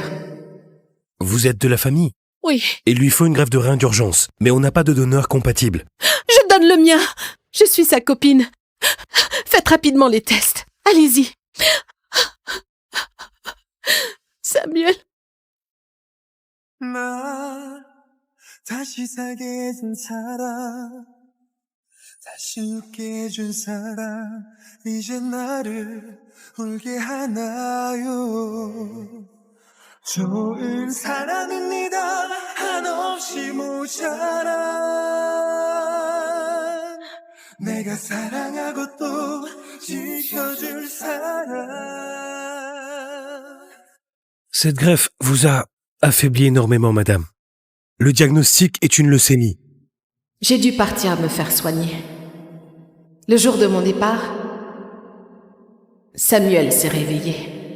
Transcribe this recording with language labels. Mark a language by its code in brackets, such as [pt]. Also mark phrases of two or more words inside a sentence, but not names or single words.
[fr] Vous êtes de la famille. Oui, Il lui faut une greffe de rein d'urgence, mais on n'a pas de donneur compatible. je donne le mien. Je suis sa copine. Faites rapidement les tests. Allez-y. Samuel. [ko] 나 다시 살게 해준 사람 다시 웃게 해준 사람 이제 나를 울게 하나요 좋은 사람입니다. 한없이 모자란 내가 사랑하고 또 지켜줄 사람. [fr] Cette greffe vous a affaibli énormément, madame. Le diagnostic est une leucémie. J'ai dû partir me faire soigner. Le jour de mon départ, Samuel s'est réveillé.